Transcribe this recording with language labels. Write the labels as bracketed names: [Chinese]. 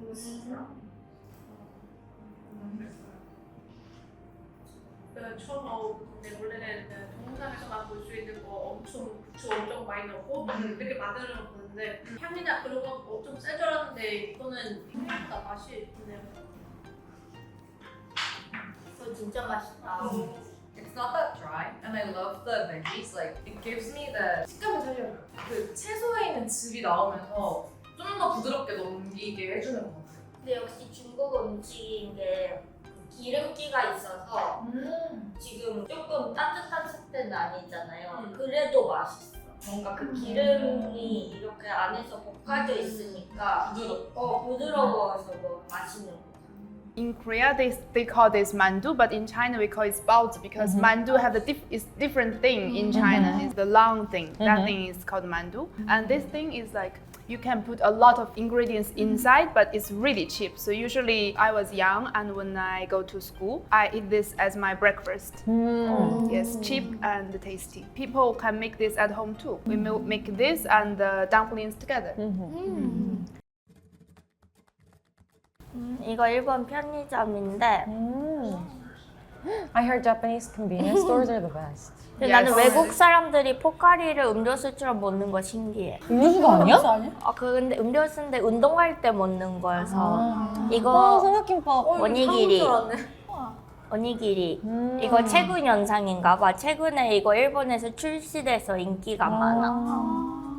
[Korean] 처음 먹어보는데 원래는 동영상에서만 볼 수 있는 거 엄청 부추 엄청 많이 넣고 이렇게 만들어 보는데 향이나 그런 건 엄청 센 줄 알았는데 이거는 생각보다 맛이 있네요. 이거 진짜 맛있다. [English] It's not that dry, and I love the veggies. Like it gives me the [Korean] 식감을 살려줘요. 그 채소에 있는 즙이 나오면서 좀 더 부드럽게 넘기게 해주는 것 같아요. 근데 역시 중국 음식인 게 기름기가 있어서 지금 조금 따뜻한 때는 아니잖아요. 그래도 맛있어. 뭔가 그 기름이 이렇게 안에서 볶아져 있으니까 부드러워서 뭐 맛있는 거. [English] In Korea, they call this mandu, but in China we call it baozi because mandu have is different thing in China. It's the long thing. That thing is called mandu, and this thing is like you can put a lot of ingredients inside, but it's really cheap. So usually I was young, and when I go to school, I eat this as my breakfast. Yes, cheap and tasty. People can make this at home too. We make this and the dumplings together. [Korean] 이거 일본 편의점인데 [English] I heard Japanese convenience stores are the best. [Korean] 근데 나는 외국 사람들이 포카리를 음료수처럼 먹는 거 신기해. 음료수가 아니야? 근데 음료수인데 운동할 때 먹는 거여서 이거 삼각김밥. 오니기리. 오니기리. 이거 최근 현상인가 봐. 최근에 이거 일본에서 출시돼서 인기가 많아.